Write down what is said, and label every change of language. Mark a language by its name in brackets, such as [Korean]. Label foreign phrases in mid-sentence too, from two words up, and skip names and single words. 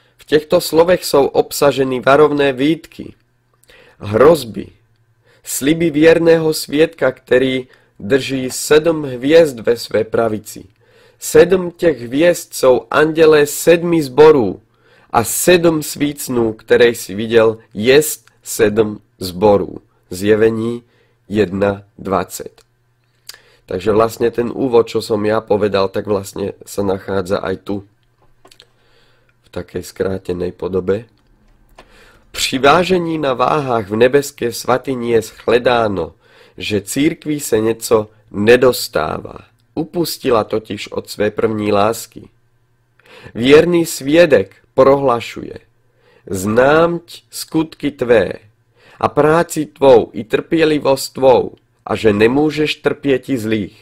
[Czech] těchto slovech jsou obsaženy varovné výtky, hrozby, sliby věrného svědka, který drží 7 hvězd ve své pravici. 7 těch hvězd jsou andělé 7 zborů a 7 svícnů, které jsi viděl, jest 7 zborů. Zjevení 1.20. [Slovak] Takže vlastne ten úvod, čo som ja povedal, tak vlastne sa nachádza aj tu, v takej skrátenej podobe. [Czech] Při vážení na váhách v nebeské svatyni je shledáno, že církvi se něco nedostává. Upustila totiž od své první lásky. Věrný svědek prohlašuje: známť skutky tvé a práci tvou i trpělivost tvou, a že nemůžeš trpěti zlých.